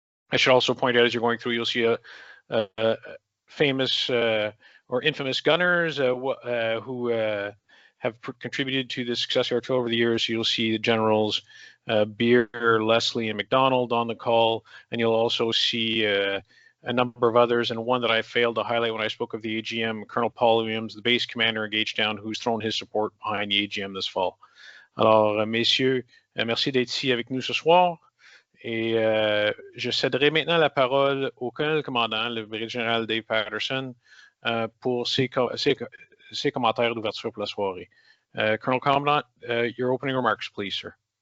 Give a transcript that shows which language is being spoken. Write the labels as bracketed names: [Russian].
[English] I should also point out, as you're going through, you'll see a famous or infamous gunners who have contributed to the success of artillery over the years. You'll see the generals Beer, Leslie, and McDonald on the call, and you'll also see a number of others, and one that I failed to highlight when I spoke of the AGM, Colonel Paul Williams, the base commander in Gagetown, who's thrown his support behind the AGM this fall. [French] Alors, messieurs, merci d'être ici avec nous ce soir. Et je céderai maintenant la parole au colonel commandant, le Brigadier-Général Dave Patterson, pour ses commentaires d'ouverture pour la soirée. [English] Colonel Commandant, your opening remarks, please, sir.